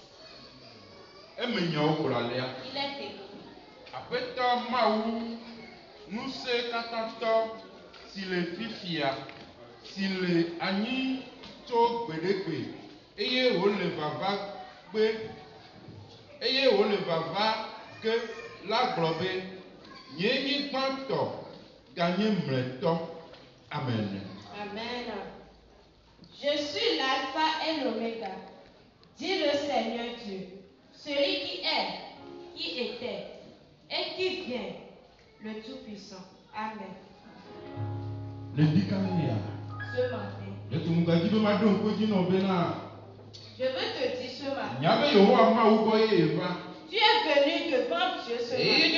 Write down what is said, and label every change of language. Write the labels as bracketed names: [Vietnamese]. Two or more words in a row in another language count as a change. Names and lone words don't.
[French] Il est écrit. [Ewe] Aƒetɔ Mawu, ŋusẽkatãtɔ si le fifia, si le anyi tso gbeɖegbe, eye wòle vava ge la gblɔ be, nye nyigbãtɔ ganye mlɔetɔ. Amen. Amen. [French] Je suis l'alpha et l'oméga, dit le Seigneur Dieu, celui qui est, qui était et qui vient, le Tout-Puissant. Amen. Ce matin, je veux te dire ce matin, tu es venu devant Dieu ce matin.